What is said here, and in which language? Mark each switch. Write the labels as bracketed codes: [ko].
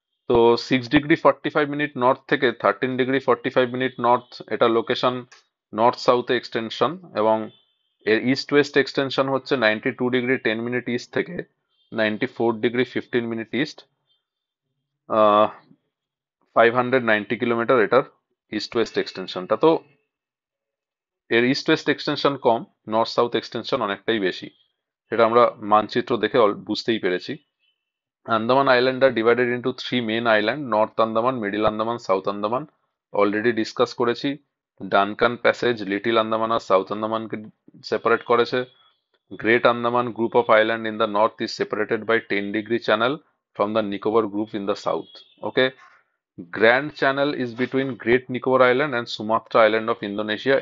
[bn] তো 6°45' নর্থ থেকে 13°45' নর্থ, এটা লোকেশন নর্থ সাউথে এক্সটেনশন, এবং এর ইস্ট ওয়েস্ট এক্সটেনশন হচ্ছে 92°10' ইস্ট থেকে 94°15' ইস্ট। 590 কিলোমিটার এটার ইস্ট ওয়েস্ট এক্সটেনশনটা। তো এর ইস্ট ওয়েস্ট এক্সটেনশন কম, নর্থ সাউথ এক্সটেনশন অনেকটাই বেশি, সেটা আমরা মানচিত্র দেখে বুঝতেই পেরেছি। [en] Andaman Island are divided into three main island: North Andaman, Middle Andaman, South Andaman. [bn] Already discuss করেছি। ডানকান প্যাসেজ লিটিল আন্দামান আর সাউথ আন্দামানকে সেপারেট করেছে। Great Andaman group of island in the north is separated by 10° channel from the Nicobar group in the south. Okay, grand channel is between great Nicobar island and Sumatra island of Indonesia.